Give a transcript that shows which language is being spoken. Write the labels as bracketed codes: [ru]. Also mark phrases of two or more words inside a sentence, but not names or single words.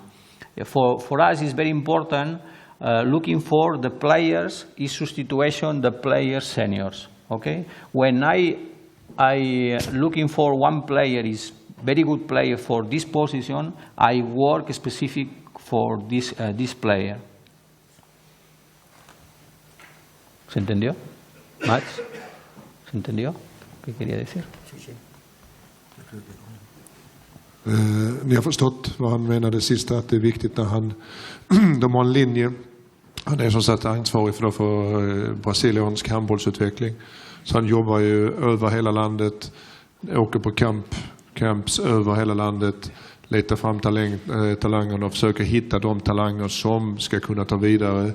[en] For us it's very important looking for the players is substitution the players seniors. Okay, when I looking for one player is very good player for this position, I work specific for this player. [es] ¿Se entendió? Max? ¿Se entendió? ¿Qué quería decir? [sv] Ni har förstått vad han menade sist, att det är viktigt när de har en linje. Han är som sagt ansvarig för brasiliansk handbollsutveckling. Så han jobbar ju över hela landet, åker på camps över hela landet, letar fram talangerna och försöker hitta de talanger som ska kunna ta vidare.